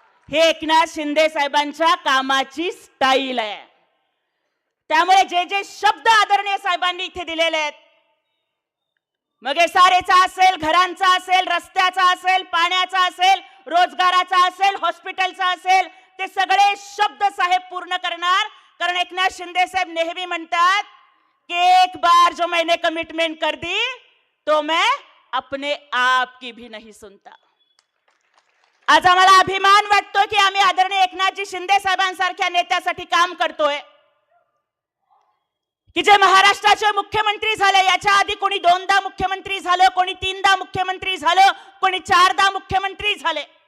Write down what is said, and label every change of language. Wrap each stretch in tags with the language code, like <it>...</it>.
<mr>हे एकनाथ शिंदे साहेबांच्या कामाची स्टाईल आहे. त्यामुळे जे जे शब्द आदरणीय साहेबांनी इथे दिलेले आहेत, मग SRAचा असेल, घरांचा असेल, रस्त्याचा असेल, पाण्याचा असेल, रोजगाराचा असेल, हॉस्पिटलचा असेल, ते सगळे शब्द साहेब पूर्ण करणार. कारण एकनाथ शिंदे साहेब नेहमी म्हणतात कि</mr> <hi>एक बार जो मैंने कमिटमेंट कर दी तो मैं अपने आप की भी नहीं सुनता.</hi> <mr>आज आम्हाला अभिमान वाटतो की आम्ही आदरणीय एकनाथजी शिंदे साहेबांसारख्या नेत्यासाठी काम करतोय की जे महाराष्ट्राचे मुख्यमंत्री झाले. याच्या आधी कोणी 2दा मुख्यमंत्री झालं, कोणी 3दा मुख्यमंत्री झालं, कोणी 4दा मुख्यमंत्री झाले.</mr>